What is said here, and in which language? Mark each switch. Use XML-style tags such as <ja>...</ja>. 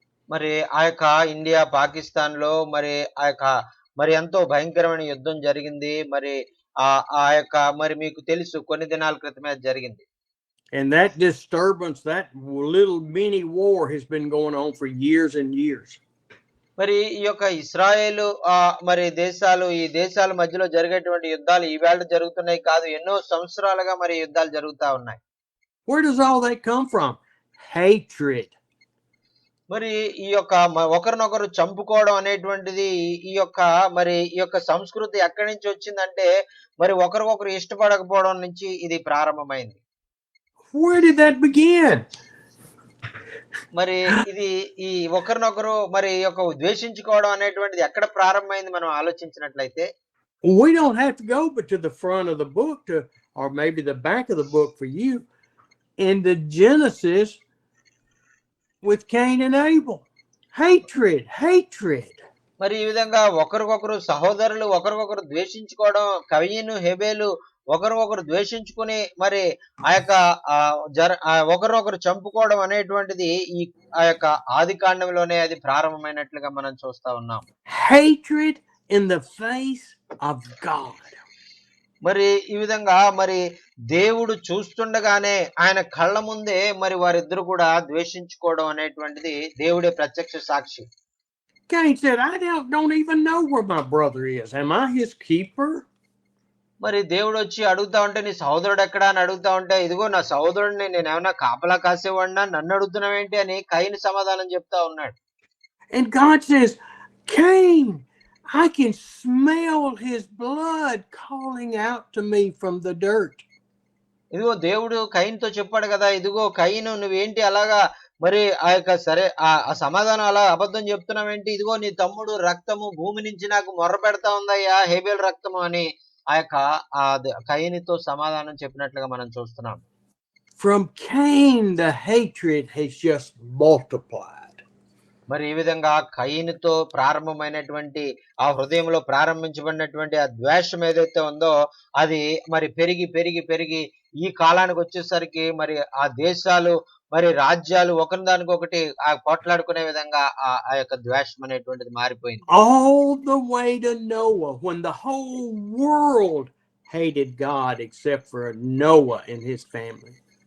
<te>మరి ఆ యొక్క ఇండియా పాకిస్తాన్ లో మరి ఆ యొక్క మరి ఎంతో భయంకరమైన యుద్ధం జరిగింది. మరి ఆ యొక్క మరి మీకు తెలుసు కొన్ని దినాల క్రితమే అది జరిగింది.</te> <en>And that disturbance, that little mini war has been going on for years and years.</en> <te>మరి ఈ యొక్క ఇస్రాయేలు మరి ఈ దేశాల మధ్యలో జరిగేటువంటి యుద్ధాలు ఈవేళ జరుగుతున్నాయి కాదు, ఎన్నో సంవత్సరాలుగా మరి యుద్ధాలు జరుగుతా ఉన్నాయి.</te> <en>Where does all that come from? Hatred.</en> <te>మరి ఈ యొక్క ఒకరినొకరు చంపుకోవడం అనేటువంటిది ఈ యొక్క సంస్కృతి ఎక్కడి నుంచి వచ్చిందంటే మరి ఒకరికొకరు ఇష్టపడకపోవడం నుంచి ఇది ప్రారంభమైంది.</te> <en>Where did that begin?</en> <te>మరి ఇది ఈ ఒకరినొకరు మరి యొక్క ద్వేషించుకోవడం అనేటువంటిది ఎక్కడ ప్రారంభమైంది మనం ఆలోచించినట్లయితే,</te> <en>We don't have to go but to the front of the book or maybe the back of the book for you, in the Genesis with Cain and Abel. Hatred.</en> <te>మరి ఈ విధంగా ఒకరికొకరు సహోదరులు ఒకరికొకరు ద్వేషించుకోవడం, కయీను హేబేలు ఒకరికొకరు ద్వేషించుకుని మరి ఆ యొక్క ఒకరినొకరు చంపుకోవడం అనేటువంటిది ఆ యొక్క ఆది కాండంలోనే అది ప్రారంభమైనట్లుగా మనం చూస్తా ఉన్నాం.</te> <en>Hatred in the face of God.</en> <te>మరి ఈ విధంగా మరి దేవుడు చూస్తుండగానే ఆయన కళ్ళ ముందే మరి వారిద్దరు కూడా ద్వేషించుకోవడం అనేటువంటిది దేవుడే ప్రత్యక్ష సాక్షి.</te> <en>Cain said, I don't even know where my brother is. Am I his keeper?</en> <te>మరి దేవుడు వచ్చి అడుగుతా ఉంటే నీ సహోదరుడు ఎక్కడా అని అడుగుతా ఉంటే, ఇదిగో నా సహోదరుడిని నేను ఏమన్నా కాపలా కాసేవాడినా, నన్ను అడుగుతున్నావేంటి అని కయీను సమాధానం చెప్తా ఉన్నాడు.</te> <en>And God says, Cain, I can smell his blood calling out to me from the dirt.</en> <te>ఇదిగో దేవుడు కయీనుతో చెప్పాడు కదా, ఇదిగో కయీను నువ్వేంటి అలాగా మరి ఆ యొక్క సరే ఆ సమాధానం అలా అబద్ధం చెప్తున్నావేంటి, ఇదిగో నీ తమ్ముడు రక్తము భూమి నుంచి నాకు మొర్ర పెడతా ఉందయ్యా, హేబేల్ రక్తము అని ఆ యొక్క కయీనుతో సమాధానం చెప్పినట్లుగా మనం చూస్తున్నాం.</te> <en>From Cain the hatred has just multiplied.</en> <te>మరి ఈ విధంగా కయీనుతో ప్రారంభమైనటువంటి ఆ హృదయంలో ప్రారంభించబడినటువంటి ఆ ద్వేషం ఏదైతే ఉందో అది మరి పెరిగి పెరిగి పెరిగి ఈ కాలానికి వచ్చేసరికి మరి ఆ దేశాలు మరి రాజ్యాలు ఒకరిదానికొకటి పోట్లాడుకునే విధంగా ఆ యొక్క ద్వేషం అనేటువంటిది మారిపోయింది.</te> <en>All the way to Noah, when the whole world hated God except for Noah and his family.</en>